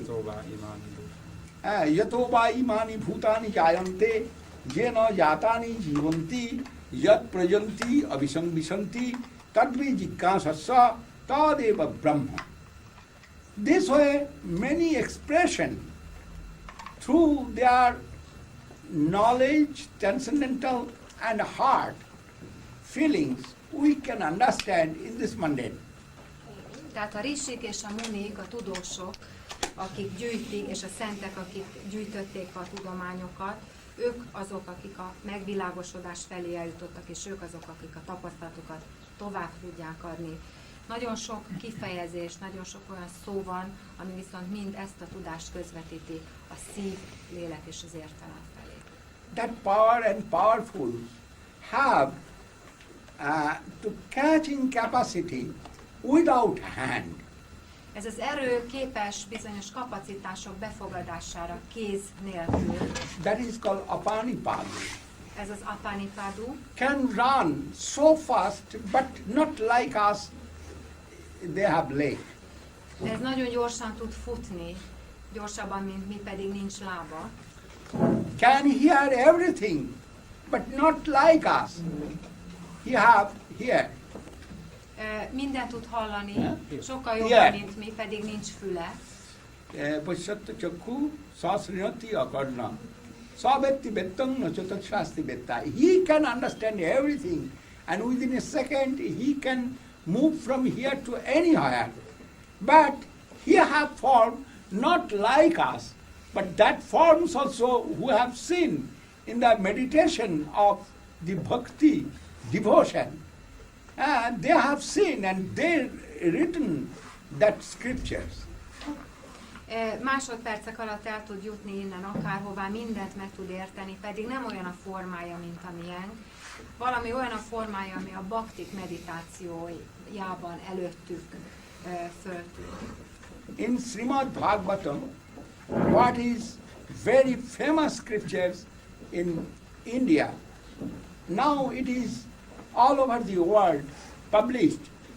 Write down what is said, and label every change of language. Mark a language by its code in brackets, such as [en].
[sa] Yato va imani bhutani jayante jena yatani jivanti yat prajanti abhisangvisanti tadvi jikkasassa tadeva brahma. [en] This way many expression through their knowledge, transcendental and heart feelings we can understand in this mundane. [hu] Tehát a rishik és a munik, a tudósok, akik gyűjtik, és a szentek, akik gyűjtötték a tudományokat, ők azok, akik a megvilágosodás felé eljutottak, és ők azok, akik a tapasztalatokat tovább tudják adni. Nagyon sok kifejezés, nagyon sok olyan szó van, ami viszont mind ezt a tudást közvetíti a szív, lélek és az értelem felé. [en] That power and powerful have to catching capacity without hand. [hu] Ez az erő képes bizonyos kapacitások befogadására kéz nélkül. [en] That is called apanipadu. [hu] Ez az apanipadu. [en] Can run so fast, but not like us. They have leg. [hu] Ez nagyon gyorsan tud futni, gyorsabban, mint mi, pedig nincs lába. [en] Can hear everything, but not like us. He have here. [hu] Mindent tud hallani, sokkal jobban, mint mi, pedig nincs füle. [sa] Pasyatta chakku sasrinati akarna. Sabetti bettam nachatat shasti betta. [en] He can understand everything, and within a second he can move from here to anywhere. But he have form not like us, but that forms also who have seen in the meditation of the bhakti, devotion. They have seen and they written that scriptures. [hu] Másodpercek alatt el tud jutni innen akárhová, mindent meg tud érteni, pedig nem olyan a formája, mint amilyen. Valami olyan a formája, ami a Bhaktik meditációjában előttük föltűnt. [en] In Srimad Bhagavatam, what is very famous scriptures in India, now it is all over the world published.